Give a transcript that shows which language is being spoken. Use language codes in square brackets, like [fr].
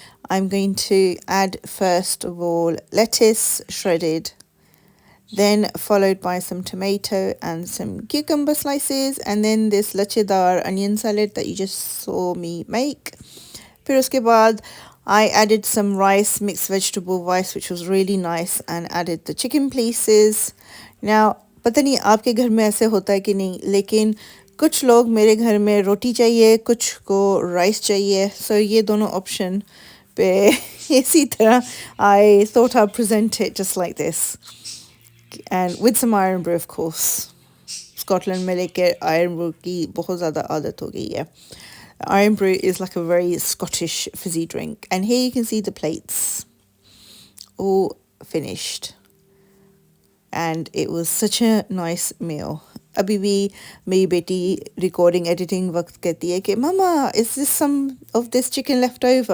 [en] I'm going to add first of all lettuce shredded, then followed by some tomato and some cucumber slices, and then this Lachaydaar onion salad that you just saw me make. [hi] फिर उसके बाद [en] I added some rice, mixed vegetable rice, which was really nice, and added the chicken pieces. [hi] Now पता नहीं आपके घर में ऐसे होता है कि नहीं, लेकिन कुछ लोग मेरे घर में रोटी चाहिए, कुछ को राइस चाहिए, so ये दोनों option पे इसी तरह [en] I thought I'd present it just like this. And with some iron brew, of course. [hi] Scotland में लेके iron brew की बहुत ज़्यादा आदत हो गई है. [en] Iron brew is like a very Scottish fizzy drink. And here you can see the plates all finished. And it was such a nice meal. [hi] अभी भी मेरी बेटी [en] recording editing [hi] वक्त कहती है कि [en] Mama, is this some of this chicken left over?